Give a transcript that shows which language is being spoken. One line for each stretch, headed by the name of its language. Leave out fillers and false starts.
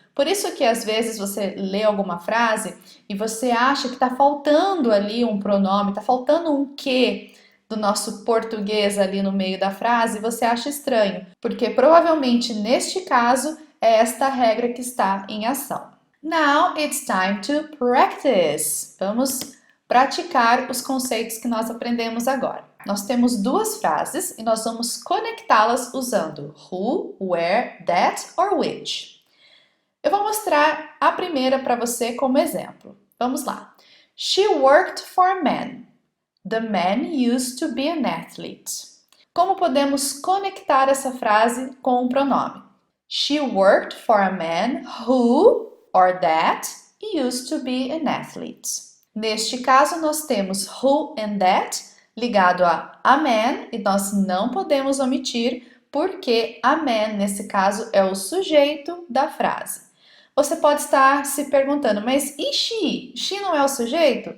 Portuguese: Por isso que às vezes você lê alguma frase e você acha que está faltando ali um pronome, está faltando um que do nosso português ali no meio da frase e você acha estranho, porque provavelmente neste caso é esta regra que está em ação.
English: Now it's time to practice.
Portuguese: Vamos praticar os conceitos que nós aprendemos agora. Nós temos duas frases e nós vamos conectá-las usando who, where, that or which. Eu vou mostrar a primeira para você como exemplo. Vamos lá.
English: She worked for a man. The man used to be an athlete.
Portuguese: Como podemos conectar essa frase com um pronome?
English: She worked for a man who or that used to be an athlete.
Portuguese: Neste caso, nós temos who and that ligado a man e nós não podemos omitir porque a man, nesse caso, é o sujeito da frase. Você pode estar se perguntando, mas e she? She não é o sujeito?